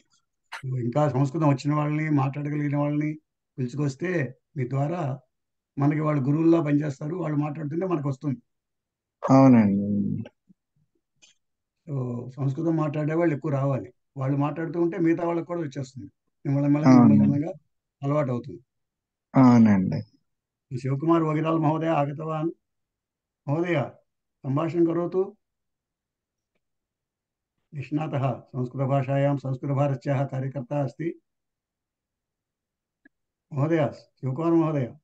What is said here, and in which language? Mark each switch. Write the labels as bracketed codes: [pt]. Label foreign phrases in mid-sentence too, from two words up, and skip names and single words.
[te] ఇంకా సంస్కృతం వచ్చిన వాళ్ళని మాట్లాడగలిగిన వాళ్ళని పిలుచుకొస్తే మీ ద్వారా మనకి వాళ్ళు గురువుల్లా పనిచేస్తారు. వాళ్ళు మాట్లాడుతుంటే మనకు వస్తుంది. అవునండి. సో సంస్కృతం మాట్లాడే వాళ్ళు ఎక్కువ రావాలి. వాళ్ళు మాట్లాడుతూ ఉంటే మిగతా వాళ్ళకి కూడా వచ్చేస్తుంది. అవునండి. నిమ్మలంగా అలవాటు అవుతుంది. అవునండి. [sa] शिवकुमार वगिराल महोदय आगतवान्। महोदय संभाषणं करोतु। निष्णातः संस्कृतभाषायां संस्कृतभारत्याः कार्यकर्ता अस्ति महोदय। शिवकुमार महोदय।